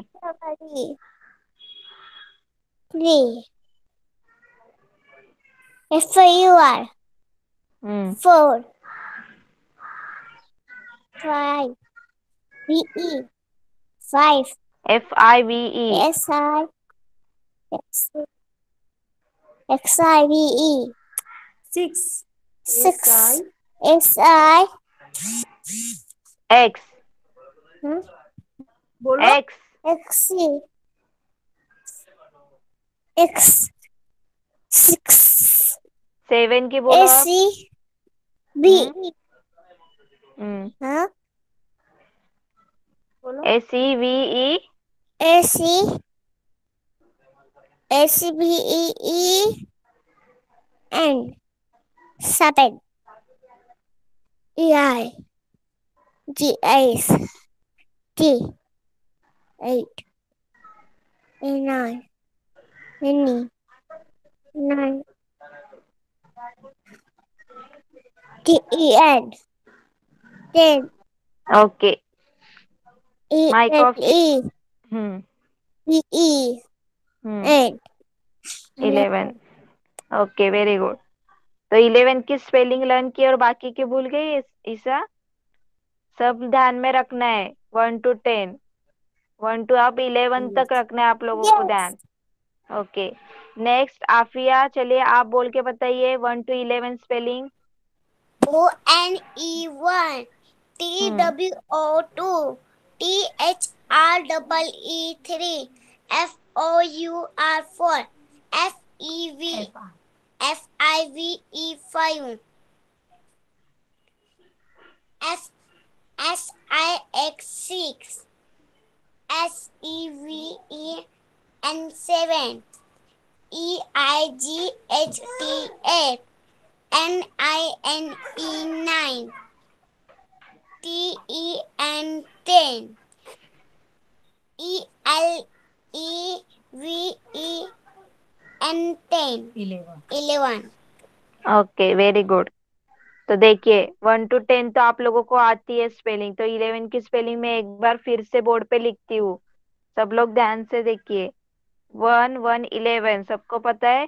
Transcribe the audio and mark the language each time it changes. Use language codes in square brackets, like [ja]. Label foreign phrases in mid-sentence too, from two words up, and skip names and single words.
[en] R-double-E. 3. F-O-U-R. 4. 5. V-E. 5. FIVE. S-I. X-I-V-E. 6. 6. S-I. X. X. X-E. X. 6. [hi] 7 की बोलो आप. [en] S-E-B-E. [hi] हाँ [en] SEVE. S-E. S-E-B-E-E. N. 7. E-I. G-S. T. 8. A-9. N-E. 9. T-E-N. 10. Okay. Mic off. E-N-E. B-E. 8. 11. Okay very good. [hi] तो 11 की [en] spelling learn [hi] की और बाकी की भूल गई ईशा? सब ध्यान में रखना है. 1 to 10. 1 to आप 11 तक रखना है आप लोगों को ध्यान. ओके. नेक्स्ट आफिया, चलिए आप बोल के बताइए 1 to 11 स्पेलिंग. [en] O-N-E-1. T-W-O-2. T-H-R-E-E-3. F-O-U-R 4. F-E-V. F-I-V-E 5. S-I-X 6. S-E-V-E-N 7. E-I-G-H-T 8. N-I-N-E 9. T-E-N 10. E-L-E-V-E-N 10. 11. Okay very good. [hi] तो देखिए 1 to 10 तो आप लोगों को आती है स्पेलिंग, तो 11 की स्पेलिंग में एक बार फिर से बोर्ड पे लिखती हूँ. सब लोग ध्यान से देखिए. 1 1 11 सबको पता है.